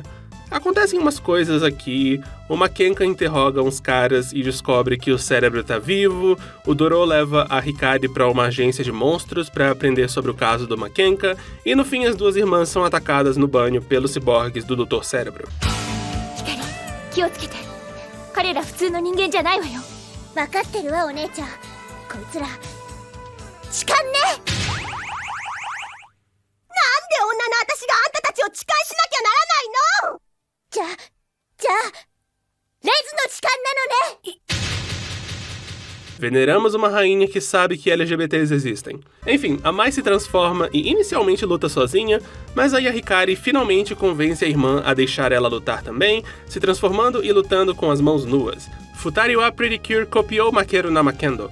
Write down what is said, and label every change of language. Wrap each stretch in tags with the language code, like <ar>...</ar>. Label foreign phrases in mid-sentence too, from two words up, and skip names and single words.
<pt>Acontecem umas coisas aqui, o Makenka interroga uns caras e descobre que o cérebro tá vivo, o Doro leva a Hikari pra uma agência de monstros pra aprender sobre o caso do Makenka, e no fim as duas irmãs são atacadas no banho pelos ciborgues do Dr. Cérebro.</pt> <ja>Hikari, 気をつけて。彼ら普通の人間じゃないわよ。分かってるわ、お姉ちゃん。こいつら痴漢ね。なんで女の私があんたたちを痴漢しなきゃならないの？じゃあレズの痴漢なのね。</ja> <pt>Veneramos uma rainha que sabe que LGBTs existem. Enfim, a Mai se transforma e inicialmente luta sozinha, mas aí a Hikari finalmente convence a irmã a deixar ela lutar também, se transformando e lutando com as mãos nuas. Futari wa Pretty Cure copiou Makeru na Makendo.</pt>